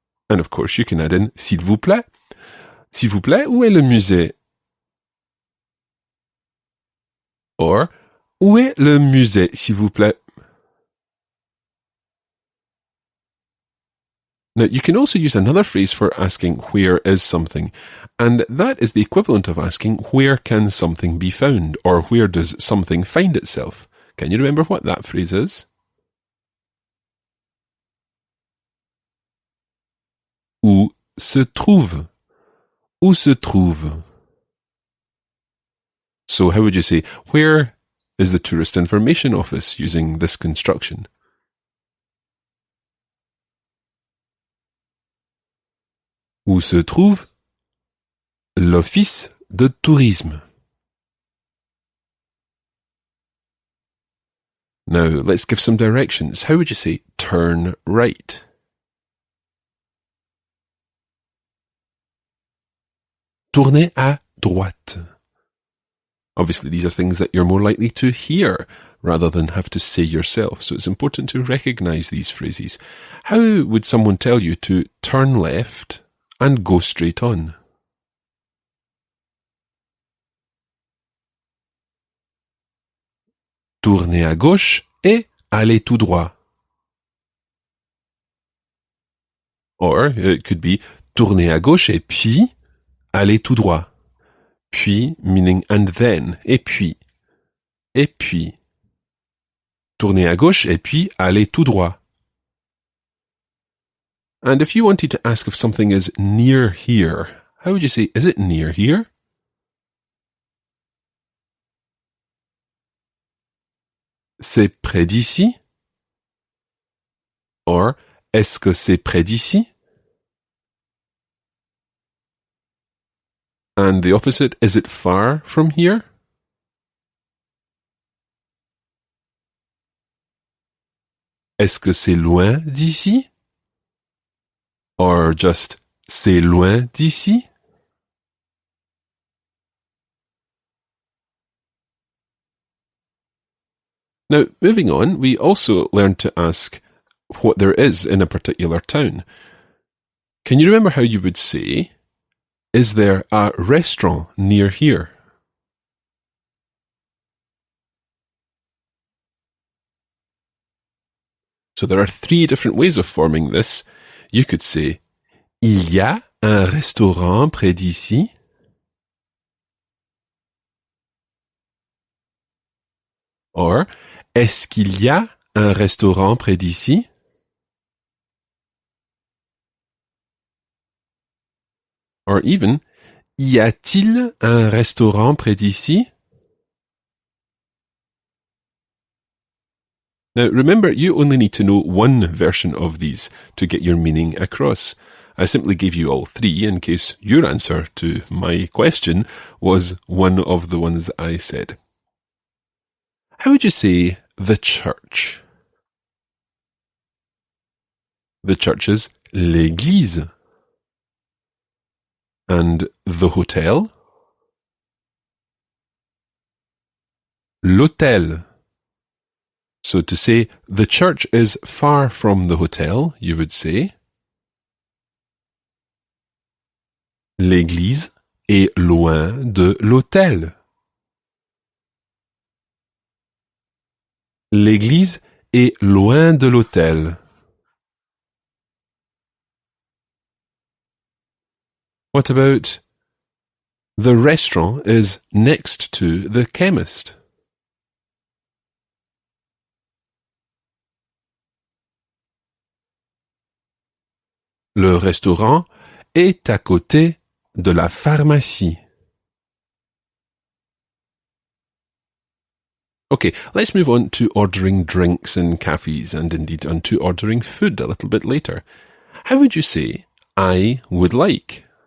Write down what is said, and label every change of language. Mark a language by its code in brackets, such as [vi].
[en] And of course you can add in s'il vous plaît. [fr] S'il vous plaît, où est le musée? Or, où est le musée, s'il vous plaît? [en] Now, you can also use another phrase for asking where is something, and that is the equivalent of asking where can something be found, or where does something find itself. Can you remember what that phrase is? [fr] Où se trouve? Où se trouve? [en] So how would you say, where is the Tourist Information Office using this construction? [fr] Où se trouve l'office de tourisme? [en] Now, let's give some directions. How would you say turn right? [fr] Tournez à droite. [en] Obviously, these are things that you're more likely to hear rather than have to say yourself, so it's important to recognize these phrases. How would someone tell you to turn left and go straight on? [fr] Tournez à gauche et allez tout droit. [en] Or, it could be [fr] tournez à gauche et puis allez tout droit. Puis, [en] meaning and then, [fr] et puis. Et puis. Tournez à gauche et puis allez tout droit. [en] And if you wanted to ask if something is near here, how would you say, is it near here? [fr] C'est près d'ici? Or, est-ce que c'est près d'ici? [en] And the opposite, is it far from here? [fr] Est-ce que c'est loin d'ici? [en] Or just, [fr] c'est loin d'ici? [en] Now, moving on, we also learned to ask what there is in a particular town. Can you remember how you would say, is there a restaurant near here? So there are 3 different ways of forming this. You could say, [fr] il y a un restaurant près d'ici. Or, est-ce qu'il y a un restaurant près d'ici? [en] Or even, [fr] y a-t-il un restaurant près d'ici? [en] Now remember, you only need to know one version of these to get your meaning across. I simply gave you all 3 in case your answer to my question was one of the ones that I said. How would you say the church? The church is l'église. And the hotel? L'hôtel. So to say, the church is far from the hotel, you would say, [fr] l'église est loin de l'hôtel. L'église est loin de l'hôtel. [en] What about the restaurant is next to the chemist? [fr] Le restaurant est à côté de la pharmacie. [en] Okay, let's move on to ordering drinks in cafes and indeed on to ordering food a little bit later. How would you say, I would like?